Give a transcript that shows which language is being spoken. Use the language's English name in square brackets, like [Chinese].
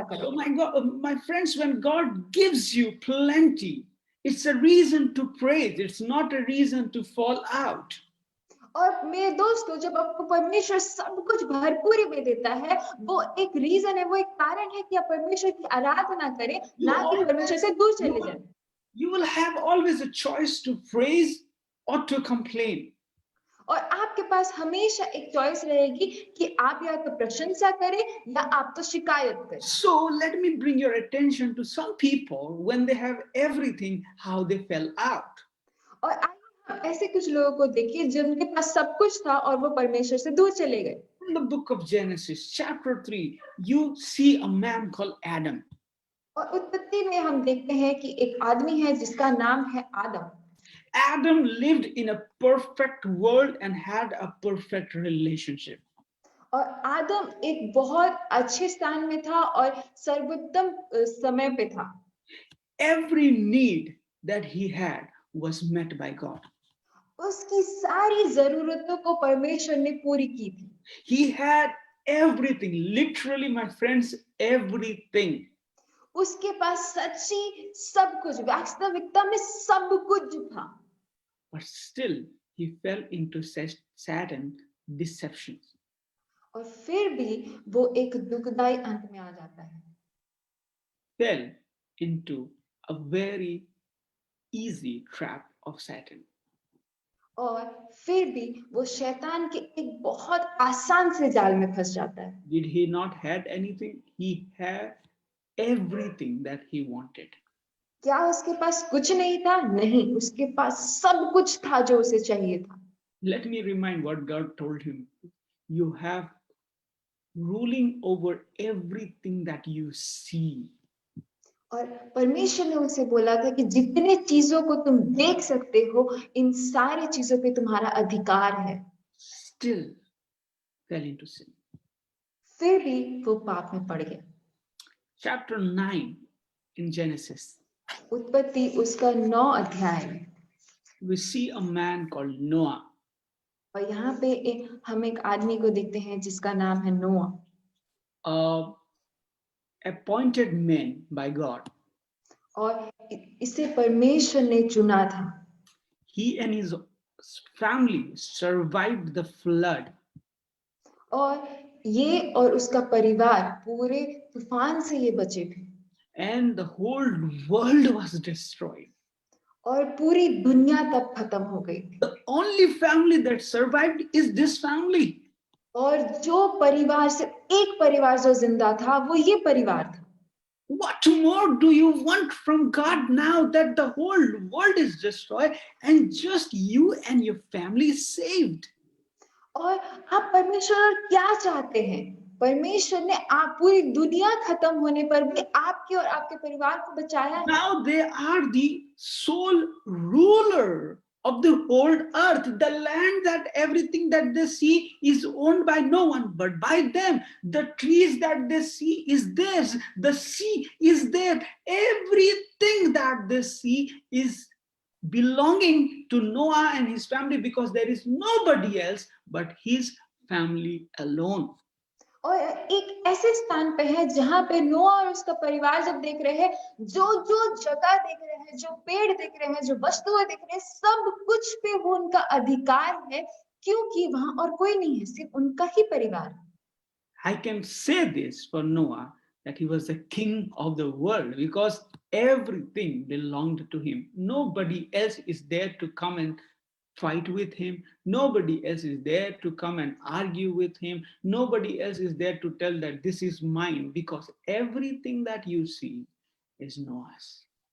[English] Oh [Hindi] करो। [English] my God, my friends, when God gives you plenty, it's a reason to praise. It's not a reason to fall out. [Hindi] और मेरे दोस्तों, जब आपको परमेश्वर सब कुछ भरपूरी में देता है, वो एक रीजन है, वो एक कारण है कि आप परमेश्वर की आराधना करें, ना कि परमेश्वर से दूर चले जाएं। [English] You will have always a choice to praise or to complain. [Hindi] और आपके पास हमेशा एक चॉइस रहेगी कि आप या तो प्रशंसा करें या आप तो शिकायत करें। [English] So let me bring your attention to some people when they have everything, how they fell out. [Hindi] और आइए हम ऐसे कुछ लोगों को देखिए जिनके पास सब कुछ था और वो परमेश्वर से दूर चले गए। [English] In the book of Genesis, chapter 3, you see a man called Adam. [Hindi] और उत्पत्ति में हम देखते हैं कि एक आदमी है जिसका नाम है आदम। [English] Adam lived in a perfect world and had a perfect relationship. [Hindi] और आदम एक बहुत अच्छे स्थान में था और सर्वोत्तम समय पे था। [English] Every need that he had was met by God. [Hindi] उसकी सारी जरूरतों को परमेश्वर ने पूरी की थी। [English] He had everything, literally, my friends, everything. [Hindi] उसके पास सच्ची सब कुछ, वास्तविकता में सब कुछ था। [English] But still, he fell into Satan's deceptions. [Hindi] और फिर भी वो एक दुखदाई अंत में आ जाता है। [English] Fell into a very easy trap of Satan. [Hindi] और फिर भी वो शैतान के एक बहुत आसान से जाल में फंस जाता है। [English] Did he not had anything? He had everything that he wanted. [Hindi] क्या उसके पास कुछ नहीं था? नहीं, उसके पास सब कुछ था जो उसे चाहिए था। [English] Let me remind what God told him. You have ruling over everything that you see. [Hindi] और परमेश्वर ने उसे बोला था कि जितने चीजों को तुम देख सकते हो, इन सारी चीजों पे तुम्हारा अधिकार है। [English] Still fell into sin. [Hindi] फिर भी वो पाप में पड़ गया। [English] Chapter 9 in Genesis, [Hindi] उत्पत्ति उसका 9 अध्याय में [English] we see a man called Noah. [Hindi] और यहाँ पे हम एक आदमी को देखते हैं जिसका नाम है नोआ। [English] Appointed man by God. [Hindi] और इसे परमेश्वर ने चुना था। [English] He and his family survived the flood. [Hindi] और ये और उसका परिवार पूरे तूफान से ये बचे थे। [English] And the whole world was destroyed. [Hindi] और पूरी दुनिया तब खत्म हो गई थी। [English] The only family that survived is this family. [Hindi] और जो परिवार से एक परिवार जो जिंदा था वो ये परिवार था। [English] What more do you want from God now that the whole world is destroyed and just you and your family is saved? [Hindi] और आप परमेश्वर क्या चाहते हैं? परमेश्वर ने आप पूरी दुनिया खत्म होने पर भी आपके और आपके परिवार को बचाया है। [English] Now they are the sole ruler of the whole earth. The land, that everything that they see is owned by no one but by them. The trees that they see is theirs. The sea is there. Everything that they see is belonging to Noah and his family, because there is nobody else but his family alone. [Hindi] और एक ऐसे स्थान पे है जहां पे नोआ और उसका परिवार जब देख रहे हैं, जो जगह देख रहे हैं, जो पेड़ देख रहे हैं, जो वस्तुएं देख रहे हैं, सब कुछ पे वो उनका अधिकार है, क्योंकि वहां और कोई नहीं है, सिर्फ उनका ही परिवार। [English] I can say this for Noah, that he was the king of the world, because everything belonged to him. Nobody else is there to come and fight with him. Nobody else is there to come and argue with him. Nobody else is there to tell that this is mine, because everything that you see is Noah's.